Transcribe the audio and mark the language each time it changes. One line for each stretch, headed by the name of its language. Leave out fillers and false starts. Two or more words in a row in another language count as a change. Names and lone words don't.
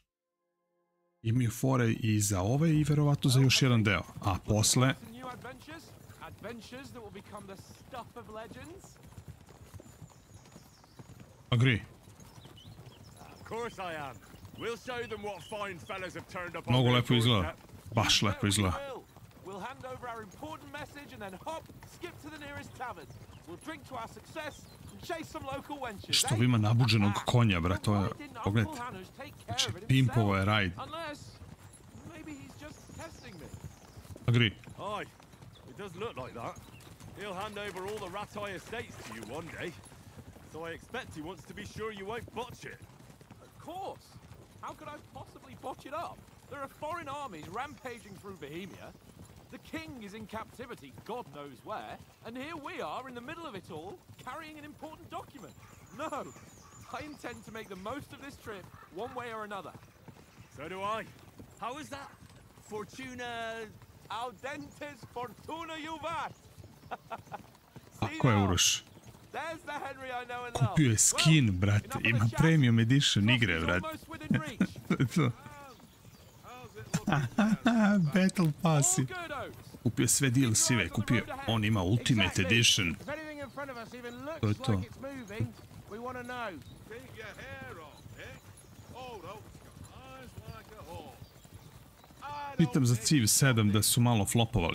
Serbian: Imaju fore i za ove i verovatno za još jedan deo. A posle... Agree. Mnogo lepo izgleda. Baš lepo izgleda.
English: We'll hand over our important message and then hop, skip to the nearest tavern. We'll drink to our success and chase some local wenches.
Serbian: Što ima nabuđenog konja, brat, to je... Pogledajte. Znači, pimpovo je rajd.
English: Agree. Aye, it does look like that. He'll hand over all the Ratai estates to you one day. So I expect he wants to be sure you won't botch it. Of course. How could I possibly botch it up? There are foreign armies rampaging through Bohemia. The king is in captivity, God knows where, and here we are in the middle of it all, carrying an important document. No, I intend to make the most of this trip, one way or another. So do I. How is that?
Latin: Fortuna... Audentes fortuna juvat!
Serbian: Ako je Uroš.
English: There's the Henry I know and love.
Serbian: Kupio je skin, brate. Ima
English: premium edition
Serbian: igre, brate. To.
English: Battle passi.
Serbian: Kupio je sve DLC-ve, kupio. On ima Ultimate Edition. To je to. Pitam za Civ 7 da su malo flopovali.